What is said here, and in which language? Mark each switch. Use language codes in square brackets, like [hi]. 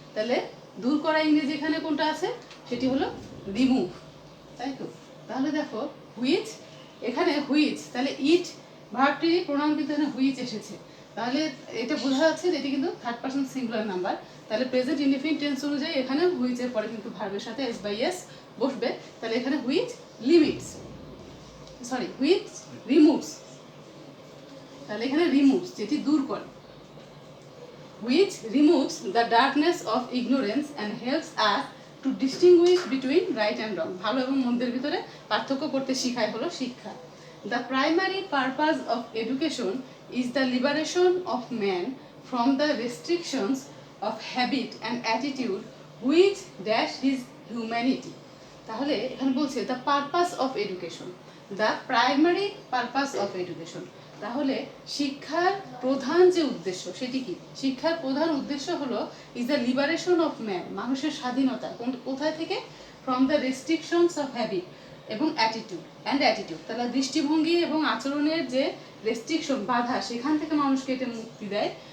[bn] তাহলে দূর করা ইংরেজি এখানে কোনটা আছে, সেটি হলো রিমুভ, তাই তো। তাহলে দেখো হুইচ, এখানে হুইচ, তাহলে ইট ভার্বটি প্রোনাউন কিন্তু এখানে হুইচ এসেছে। তাহলে এটা বোঝা যাচ্ছে যে এটি কিন্তু থার্ড পারসন সিঙ্গুলার নাম্বার। তাহলে প্রেজেন্ট ইনডিফিনিট টেন্স অনুযায়ী এখানে হুইচের পরে কিন্তু ভার্বের সাথে এস বাই এস বসবে। তাহলে এখানে which limits, sorry which removes, তাহলে এখানে রিমুভস যেটি দূর করে, [en] which removes the darkness of ignorance and helps us to distinguish between right and wrong। [bn] ভালো এবং মন্দের ভিতরে পার্থক্য করতে শেখায় হলো শিক্ষা। [en] The primary purpose of education is the liberation of man from the restrictions of habit and attitude which dash his humanity। [bn] তাহলে এখানে বলছে [en] the purpose of education, the primary purpose of education। [bn] তাহলে শিক্ষার প্রধান যে উদ্দেশ্য সেটি কি, শিক্ষার প্রধান উদ্দেশ্য হলো [en] is the liberation of man, [bn] মানুষের স্বাধীনতা। কোথায় থেকে, [en] from the restrictions of habit, [bn] এবং অ্যাটিটিউড, তাহলে দৃষ্টিভঙ্গি এবং আচরণের যে রেস্ট্রিকশন বাধা, সেখান থেকে মানুষকে এটা মুক্তি দেয়।